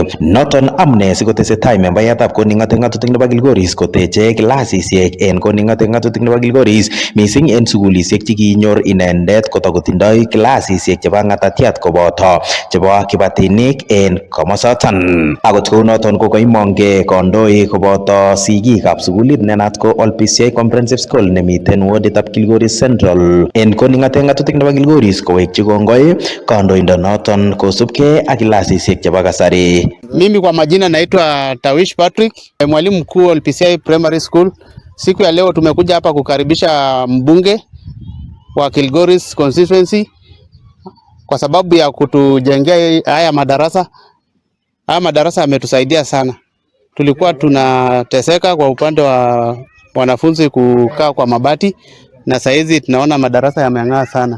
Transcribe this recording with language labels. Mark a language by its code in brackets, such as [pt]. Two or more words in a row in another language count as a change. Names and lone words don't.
[sgc] Noton amune sikotesetai membayatab koning'ote ng'atutik nebo Kilgoris koteche kilasisiek en koning'ote ng'atutik nebo Kilgoris missing en sukulisiek chekinyor inendet kotakotindoi kilasisiek chebo ng'atatiat koboto chebo kibatinik en komosoton. Akot kounoton ko kaimong'e kandoik koboto sigikab sukulit nenat ko Olpisiai Comprehensive School nemiten woditab Kilgoris Central en koning'ote ng'atutik nebo Kilgoris kowekchi kongoi kandoindonoton kosubkei ak kilasisiek chebo kasari. [sw] Mimi kwa majina naitwa Tawish Patrick, mwalimu mkuu Olpisiai Primary School. Siku ya leo tumekuja hapa kukaribisha mbunge wa Kilgoris constituency kwa sababu ya kutujengea haya madarasa. Haya madarasa yametusaidia sana. Tulikuwa tunateseka kwa upande wa wanafunzi kukaa kwa mabati na saizi tunaona madarasa yameng'aa sana.